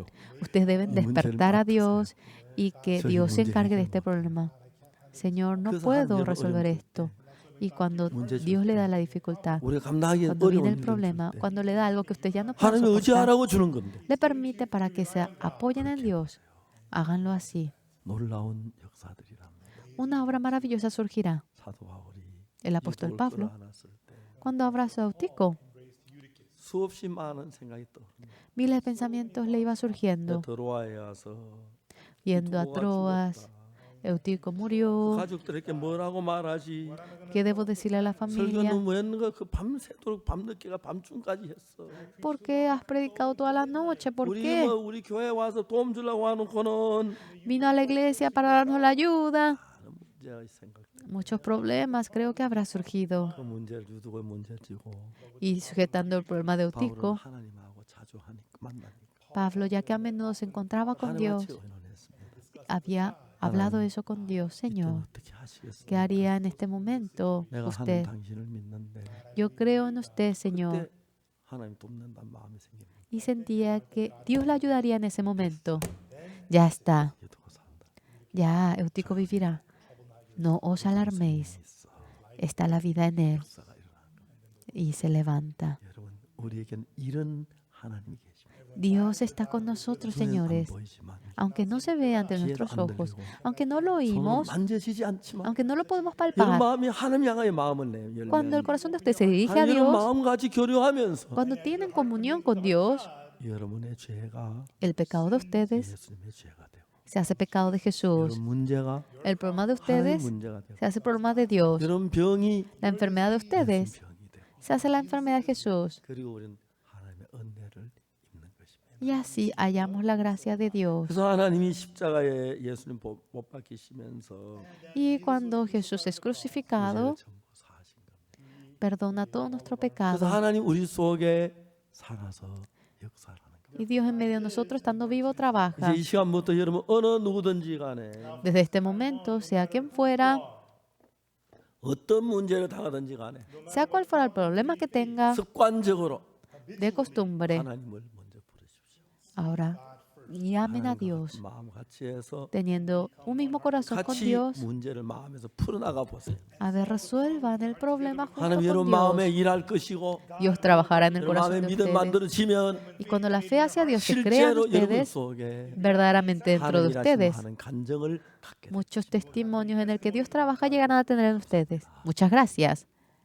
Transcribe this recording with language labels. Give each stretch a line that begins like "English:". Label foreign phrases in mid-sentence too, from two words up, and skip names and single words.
Spanish: Ustedes deben despertar a Dios y que Soy Dios se mundial. encargue de este problema. Señor, no puedo resolver esto. Y cuando Dios le da la dificultad,
Korean: 우리가 감당하기
Spanish: cuando viene
Korean: 어려운
Spanish: el
Korean: 일을
Spanish: problema,
Korean: 줄 때
Spanish: cuando le da algo que ustedes ya no pueden
Korean: 하나님
Spanish: soportar,
Korean: 의지하라고 주는 건데
Spanish: le permite para que se apoyen en Dios. Háganlo así.
Korean: 놀라운 역사들이랍니다.
Spanish: Una obra maravillosa surgirá.
Korean: 사도 바울이
Spanish: El apóstol
Korean: 유도를
Spanish: Pablo,
Korean: 끌어안았을 때
Spanish: cuando abrazó a Eutico,
Korean: 수없이 많은 생각이 떠오릅니다.
Spanish: miles de pensamientos le iba surgiendo.
Korean: 드로아에 와서
Spanish: Yendo a Troas, Eutico murió.
Korean: 가족들에게 뭐라고 말하지?
Spanish: ¿Qué debo decirle a la familia?
Korean: 설교는 뭐 했는가? 그 밤새도록 밤늦게가 밤중까지 했어.
Spanish: ¿Por qué has predicado toda la noche? ¿Por
Korean: 우리
Spanish: qué?
Korean: 뭐 우리 교회 와서 도움 주려고 하는거는
Spanish: Vino a la iglesia para darnos la ayuda.
Korean: 문제가 생각.
Spanish: Muchos problemas creo que habrá surgido.
Korean: 그 문제를 유두고 문제를 지고
Spanish: Y sujetando el problema de
Korean: 바울은
Spanish: Eutico,
Korean: 하나님하고 자주 만나니까
Spanish: Pablo, ya que a menudo se encontraba con Dios,
Korean: 하나님같이 의논했습니다.
Spanish: había hablado eso con Dios.
Korean: 이때는
Spanish: Señor,
Korean: 어떻게 하시겠습니까?
Spanish: ¿qué haría en este momento
Korean: 내가 하는
Spanish: usted?
Korean: 당신을 믿는데
Spanish: Yo creo en usted, Señor.
Korean: 그때 하나님 돕는다는 마음이 생깁니다.
Spanish: Y sentía que Dios le ayudaría en ese momento. Ya está.
Korean: 유두고 산다.
Spanish: Ya, Eutico vivirá. No os alarméis.
Korean: 있어.
Spanish: Está la vida en él.
Korean: 역사가 일어나는
Spanish: Y se levanta.
Korean: 여러분 우리에겐 이런 하나님이 계십니다.
Spanish: Dios está con nosotros,
Korean: 눈에는 안
Spanish: señores.
Korean: 보이지만
Spanish: Aunque no se vea ante
Korean: 귀에는
Spanish: nuestros
Korean: 안
Spanish: ojos,
Korean: 들리고
Spanish: aunque no lo
Korean: 손으로
Spanish: oímos,
Korean: 만져지지 않지만
Spanish: aunque no lo podemos
Korean: 이런
Spanish: palpar,
Korean: 마음이 하나님 향하여 마음을 내요.
Spanish: cuando el corazón de usted se dirige a
Korean: 하나님 이런
Spanish: Dios,
Korean: 마음 같이 교류하면서
Spanish: cuando tienen comunión con Dios,
Korean: 여러분의 죄가
Spanish: el pecado de ustedes
Korean: 예수님의 죄가 되고
Spanish: se hace pecado de Jesús.
Korean: 여러분 문제가
Spanish: El problema de
Korean: 하나님의
Spanish: ustedes
Korean: 문제가 되고
Spanish: se hace problema de Dios.
Korean: 여러분 병이
Spanish: La enfermedad de ustedes
Korean: 예수님 병이 되고
Spanish: se hace la enfermedad de Jesús.
Korean: 그리고 우리는 하나님의 은혜를 입는 것입니다.
Spanish: Y así hallamos la gracia de Dios.
Korean: 그래서 하나님이 십자가에 예수님 못 박히시면서
Spanish: Y cuando Jesús es
Korean: 죄를
Spanish: crucificado,
Korean: 전부 사하신 겁니다.
Spanish: perdona todo nuestro
Korean: 그래서
Spanish: pecado.
Korean: 하나님 우리 속에 살아서 역사하는 거예요.
Spanish: Y Dios en medio de nosotros, estando vivo, trabaja.
Korean: 이제 이 시간부터 여러분 어느 누구든지 간에
Spanish: Desde este momento, sea quien fuera,
Korean: 어떤 문제를 당하든지 간에
Spanish: sea cual fuera el problema que tenga,
Korean: 습관적으로
Spanish: de costumbre,
Korean: 하나님을 먼저 부르십시오.
Spanish: ahora llamen a
Korean: 하나님과
Spanish: Dios,
Korean: 마음 같이 해서
Spanish: teniendo un mismo corazón con
Korean: 같이
Spanish: Dios.
Korean: 문제를 마음에서 풀어나가 보세요.
Spanish: A ver, resuelvan el problema junto
Korean: 하나님
Spanish: con
Korean: 여러분 마음에
Spanish: Dios.
Korean: 일할 것이고
Spanish: Dios trabajará en el
Korean: 여러분 마음에
Spanish: corazón de
Korean: 믿음
Spanish: ustedes.
Korean: 만들어지면
Spanish: Y cuando la fe hacia Dios se crea en
Korean: 실제로 여러분
Spanish: ustedes,
Korean: 속에
Spanish: verdaderamente dentro de
Korean: 하나님 일하시면
Spanish: ustedes,
Korean: 하는 간정을 갖게 됩니다.
Spanish: muchos testimonios en el que Dios trabaja llegarán a tener en ustedes. Muchas gracias.